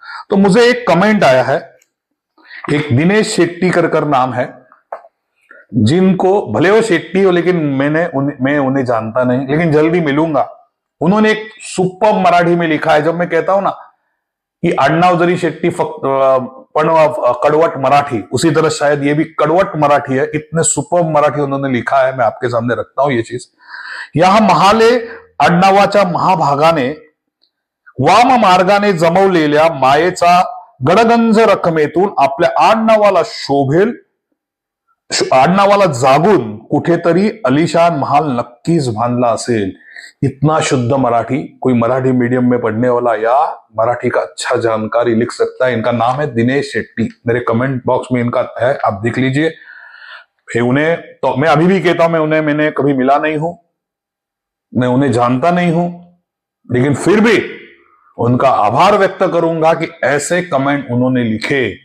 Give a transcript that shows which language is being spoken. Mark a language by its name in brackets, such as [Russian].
[Hindi] तो मुझे एक कमेंट आया है, एक दिनेश शेट्टी कर नाम है, जिनको भले वो शेट्टी हो, लेकिन मैं उन्हें जानता नहीं, लेकिन जल्दी मिलूंगा। उन्होंने एक सुपर मराठी में लिखा है, जब मैं कहता हूं ना कि [Marathi] आडनाव जरी शेट्टी पण कड़वट मराठी, [Hindi] उसी तरह शायद ये भी कड़वट मराठी है, इतने सुपर मराठी उन्होंने लिखा है, मैं आपके सामने रखता हूं ये चीज। [Marathi] यहां महाले आडनावाच्या महाभागाने वाम मार्गाने जमवलेल्या मायेचा गडगंज रकमेतून आपल्या आडनावाला शोभेल, आडनावाला जागून कुठेतरी अलिशान महाल नक्कीच बांधला असेल। [Hindi] इतना शुद्ध मराठी कोई मराठी मीडियम में पढ़ने वाला या मराठी का अच्छा जानकारी लिख सकता है। इनका नाम है दिनेश शेट्टी, मेरे कमेंट बॉक्स में इनका है, आप देख लीजिए। उन्हें तो मैं अभी भी कहता हूं, मैंने कभी मिला नहीं हूं, मैं उन्हें जानता नहीं हूं, लेकिन फिर भी उनका आभार व्यक्त करूंगा कि ऐसे कमेंट उन्होंने लिखे।